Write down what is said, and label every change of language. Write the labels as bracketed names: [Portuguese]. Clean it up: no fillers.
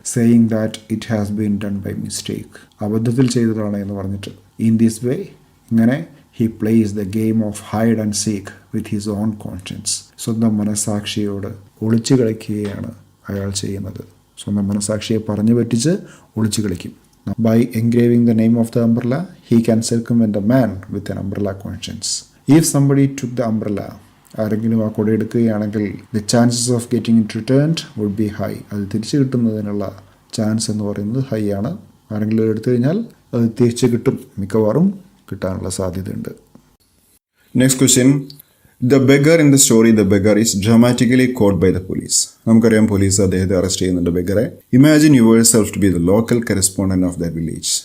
[English] Saying that it has been done by mistake. [Malayalam] അബദ്ധത്തിൽ ചെയ്തതാണ് എന്ന് പറഞ്ഞിട്ട്. [English] in this way, [Malayalam] ഇങ്ങനെ [English] He plays the game of hide and seek with his own conscience. [Malayalam] സ്വന്തം മനസാക്ഷിയോട് ഒളിച്ചു കളിക്കുകയാണ് അയാൾ ചെയ്യുന്നത്. സ്വന്തം മനസാക്ഷിയെ പറഞ്ഞു പറ്റിച്ച് ഒളിച്ചു കളിക്കും. [English] By engraving the name of the umbrella, he can circumvent the man with an umbrella conscience. If somebody took the umbrella, [Malayalam] ആരെങ്കിലും ആ കൊട എടുക്കുകയാണെങ്കിൽ [English] the chances of getting it returned would be high. [Malayalam] അത് തിരിച്ചു കിട്ടുന്നതിനുള്ള ചാൻസ് എന്ന് പറയുന്നത് high ആണ്. ആരെങ്കിലും എടുത്തു കഴിഞ്ഞാൽ അത് തിരിച്ചു കിട്ടും, മിക്കവാറും കിട്ടാനുള്ള സാധ്യതയുണ്ട്. [English] Next question. The beggar in the story, the beggar is dramatically caught by the police. [Malayalam] നമുക്കറിയാം പോലീസ് അദ്ദേഹത്തെ അറസ്റ്റ് ചെയ്യുന്നുണ്ട്, ബെഗറെ. [English] Imagine yourself to be the local correspondent of the village.